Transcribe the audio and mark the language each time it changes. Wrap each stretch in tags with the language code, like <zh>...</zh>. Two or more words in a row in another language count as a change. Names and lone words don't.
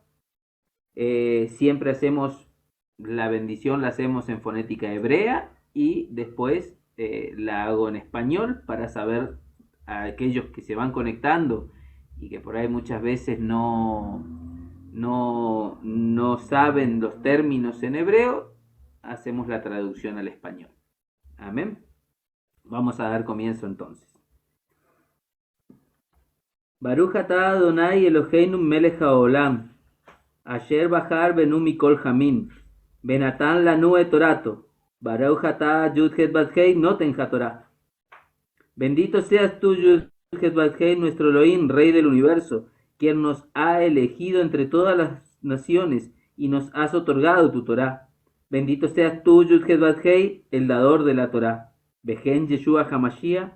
<es>Siempre hacemos la bendición, la hacemos en fonética hebrea y después la hago en español para saber a aquellos que se van conectando y que por ahí muchas veces no saben los términos en hebreo, hacemos la traducción al español. Amén. Vamos a dar comienzo entonces.</es> <he>ברוך אתה אדוני אלוהינו מלך העולם, אשר בחר בנו מכל העמים, ונתן לנו את תורתו, ברוך אתה יוד-הא ואו-הא נותן התורה.</he> <es>Bendito seas tú, Yud-Het Bat-Hei, nuestro Elohim, Rey del universo, quien nos ha elegido entre todas las naciones y nos has otorgado tu Torah. Bendito seas tú, Yud-Het Bat-Hei, el dador de la Torah. Bejen Yeshua HaMashiach.</es>